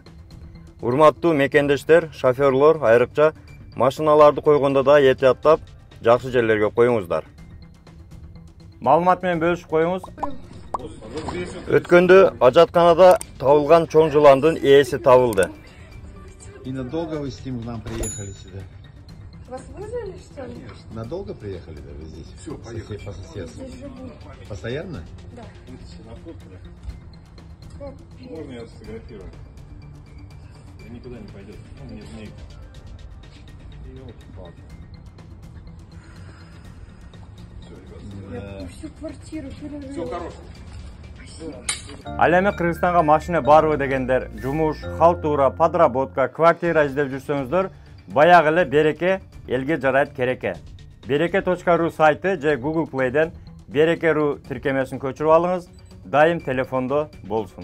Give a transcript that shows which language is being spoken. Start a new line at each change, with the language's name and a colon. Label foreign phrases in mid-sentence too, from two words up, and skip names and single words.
Kyrgyz: Урматтуу мекендештер, шоферлор, айрыкча машиналарды койгондо да этияттап, жакшы жерлерге коюңуздар. Маалымат менен бөлүшүп коюңуз. Өткөндө ажатканада табылган чоң жыландын ээси табылды.
Russian: И надолго вы с ним к нам приехали сюда? Вас вызвали, что ли? Надолго приехали, да, вы здесь? Все, поехали. По соседству. Здесь живу. Постоянно? Да. Можно я сфотографирую? Я никуда не пойдет. Ну, не знаю. Я всю квартиру перевернула. Все хорошо.
Kyrgyz: Ал эми Кыргызстанга машина барбы дегендер, жумуш,
Russian: халтура, подработка, квартира
Kyrgyz: издеп жүрсөңүздөр, баягы эле Береке элге жарайт кереке. Bereke.ru сайты же Google Play'ден Bereke.ru тиркемесин көчүрүп алыңыз, дайым телефондо болсун.